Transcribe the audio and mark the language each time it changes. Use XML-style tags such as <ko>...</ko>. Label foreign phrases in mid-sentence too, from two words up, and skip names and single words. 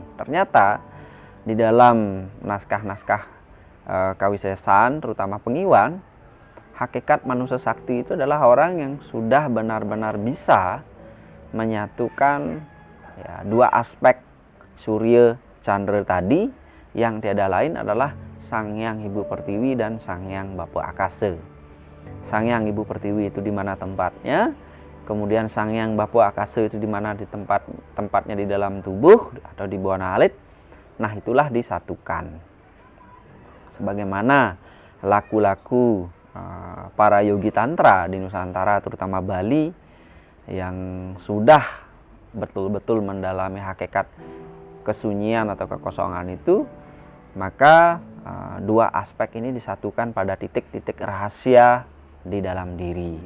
<id>Ternyata di dalam naskah-naskah kawisesan, terutama Pengiwan, hakikat manusia sakti itu adalah orang yang sudah benar-benar bisa menyatukan, ya, dua aspek surya candra tadi, yang tiada lain adalah Sang Hyang Ibu Pertiwi dan Sang Hyang Bapa Akasa. Sang Hyang Ibu Pertiwi itu di mana tempatnya, kemudian Sang Hyang Bapa Akasa itu di mana di tempatnya di dalam tubuh atau di bawah alit. Nah, itulah disatukan. Sebagaimana laku-laku para yogi tantra di Nusantara, terutama Bali, yang sudah betul-betul mendalami hakikat kesunyian atau kekosongan itu, maka dua aspek ini disatukan pada titik-titik rahasia di dalam diri.</id>